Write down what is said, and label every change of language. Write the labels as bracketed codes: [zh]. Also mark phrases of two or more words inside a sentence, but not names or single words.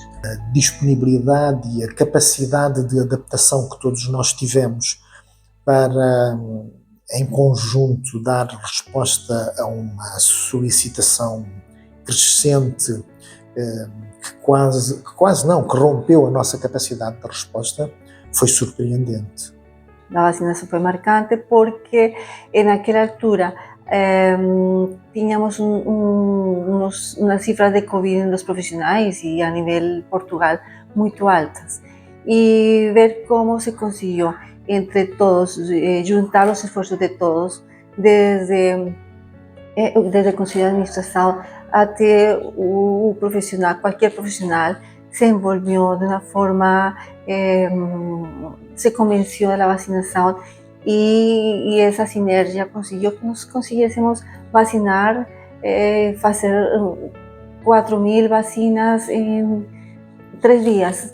[pt] A disponibilidade e a capacidade de adaptação que todos nós tivemos para, em conjunto, dar resposta a uma solicitação crescente que rompeu a nossa capacidade de resposta, foi surpreendente. [es] La vacinación fue marcante porque en aquella altura teníamos unas cifras de COVID en los profesionales y a nivel Portugal muy altas, y ver cómo se consiguió entre todos, juntar los esfuerzos de todos, desde el Consejo de Administración [pt] até o profissional, qualquer profissional, [es] se envolvió de una forma, se convenció de la vacinación y esa sinergia consiguió que nos consiguiésemos vacinar, hacer 4.000 vacinas en 3 días.